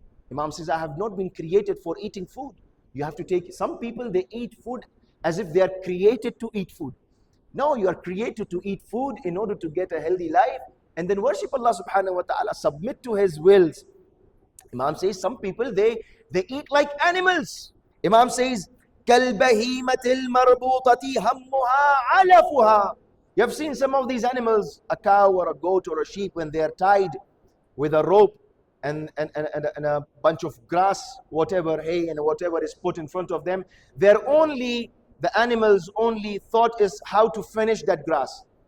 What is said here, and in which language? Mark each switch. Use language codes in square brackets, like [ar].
[en] Imam says, I have not been created for eating food. You have to take, some people, they eat food as if they are created to eat food. No, you are created to eat food in order to get a healthy life and then worship Allah subhanahu wa ta'ala, submit to His wills. Imam says, some people, they eat like animals. Imam says, [ar] كَالْبَهِيمَةِ الْمَرْبُوطَةِ هَمُّهَا عَلَفُهَا. [en] You have seen some of these animals, a cow or a goat or a sheep, when they are tied with a rope and a bunch of grass, whatever, hay and whatever is put in front of them, the animals' only thought is how to finish that grass.